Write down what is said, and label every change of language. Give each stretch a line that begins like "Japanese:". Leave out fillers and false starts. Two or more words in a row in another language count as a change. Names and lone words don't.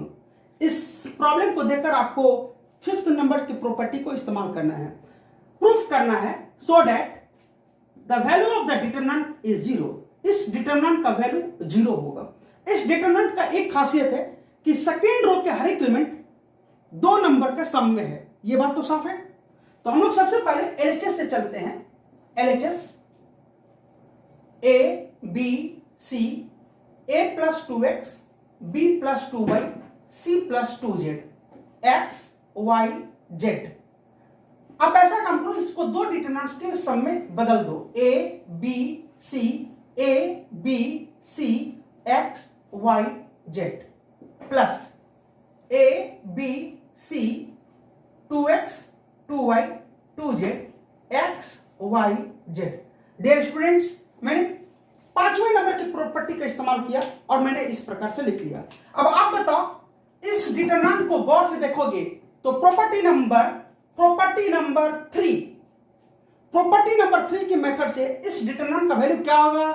Hindi: इस प्रॉब्लम को देखकर आपको 5th नंबर की प्रॉपर्टी को इस्तेमाल करना है, प्रूफ करना है,
English: so that the value of the determinant is zero.
Hindi: इस डिटरमिनेंट का वैल्यू जीरो होगा। इस डिटरमिनेंट का एक खासियत है कि
English: second row
Hindi: के हर एक एलिमेंट 2 नंबर के सम में है। ये बात तो साफ है। तो हम लोग सबसे पहले एलएचएस से चलते हैं। एलएचएस A B C A plus 2x B plus 2y C plus 2z x y z। अब ऐसा काम करो, इसको दो डिटरमिनेंट्स के सम में बदल दो। A B C A B C x y z प्लस A B C 2x 2y 2z x y z।
English: dear students,
Hindi: मैंने 5वें नंबर की प्रॉपर्टी का इस्तेमाल किया और मैंने इस प्रकार से लिख लिया। अब आप बताओ, इस डिटरमिनेंट को गौर से देखोगे तो
English: property number
Hindi: 3 के मेथड से इस डिटरमिनेंट का वैल्यू क्या होगा?